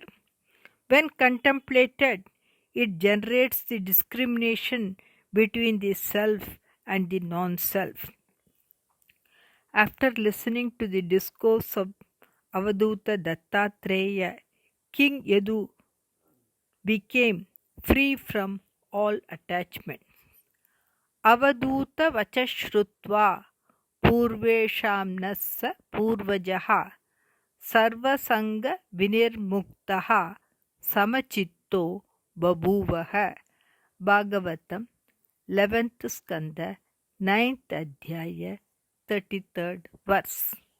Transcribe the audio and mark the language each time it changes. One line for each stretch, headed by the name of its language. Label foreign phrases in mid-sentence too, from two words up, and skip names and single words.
English: When contemplated, it generates the discrimination between the self and the non self. After listening to the discourse of Avaduta Dattatreya, King Yadu became free from all attachment.
Sanskrit: Avaduta vachashrutva purvesham nassa purvajaha sarvasanga vinirmuktaha samachitto babuvaha.
English: Bhagavatam 11th Skanda 9th Adhyaya 33rd verse.